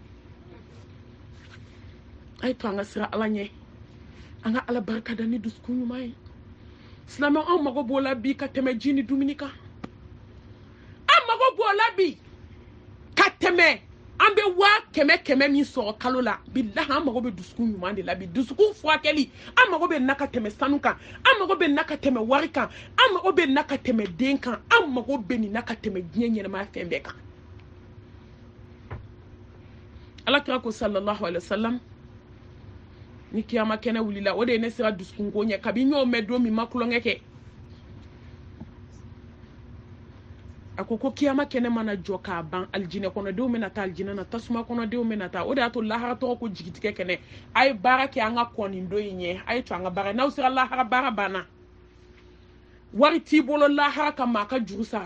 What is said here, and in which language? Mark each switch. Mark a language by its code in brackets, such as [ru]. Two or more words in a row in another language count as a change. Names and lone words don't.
[bm] a ye to an ka siran ala ɲɛ an ka ala barikada ni dusukun ɲuman ye silamɛ an mago b'o la bi ka tɛmɛ ji ni dumuni kan an mago b'o la bi ka tɛmɛ an bɛ 100,000 min sɔrɔ kalo la bilahi an mago bɛ dusukun ɲuman de la bi dusukun furakɛli an mago bɛ na ka tɛmɛ sanu kan an mago bɛ na ka tɛmɛ wari kan an mago bɛ na ka tɛmɛ den kan an mago bɛ nin na ka tɛmɛ diɲɛ ɲɛnamaya fɛn bɛɛ kan alakira ko [ar] صلى الله عليه وسلم [bm] ni kiyama kɛnɛ wulila o de ye ne sera dusukun ko ɲɛ kabi n y'o mɛn don min ma kulonkɛ kɛ a ko kiyama kɛnɛ mana jɔ k'a ban aljinɛ kɔnɔdenw bɛna taa aljinɛ na tasuma kɔnɔdenw bɛna taa o de y'a to lahara tɔgɔ ko jigitigɛ kɛnɛ a ye baara kɛ an ka kɔn nin don in ɲɛ a ye to an ka baara n'aw sera lahara baara banna wari t'i bolo lahara ka maa ka juru sara